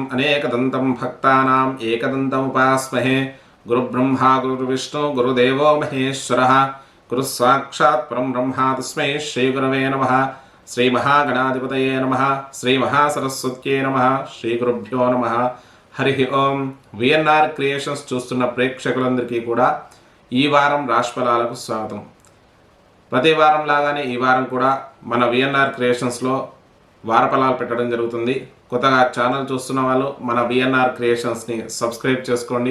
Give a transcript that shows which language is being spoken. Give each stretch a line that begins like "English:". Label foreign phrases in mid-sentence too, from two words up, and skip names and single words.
Sanskrit: अनेकदन्तं भक्तानाम् एकदन्तमुपास्महे गुरुब्रह्मा गुरुर्विष्णु गुरुदेवो महेश्वरः गुरुस्साक्षात् परं ब्रह्मा तस्मै श्रीगुरवे नमः श्रीमहागणाधिपतये नमः श्रीमहासरस्वत्यै नमः श्रीगुरुभ्यो नमः हरि ओं
Telugu: విఎన్ఆర్ క్రియేషన్స్ చూస్తున్న ప్రేక్షకులందరికీ కూడా ఈ వారం రాశిఫలాలకు స్వాగతం. ప్రతి వారం లాగానే ఈ వారం కూడా మన విఎన్ఆర్ క్రియేషన్స్లో వారఫలాలు పెట్టడం జరుగుతుంది. కొత్తగా ఛానల్ చూస్తున్న వాళ్ళు మన విఎన్ఆర్ క్రియేషన్స్ని సబ్స్క్రైబ్ చేసుకోండి.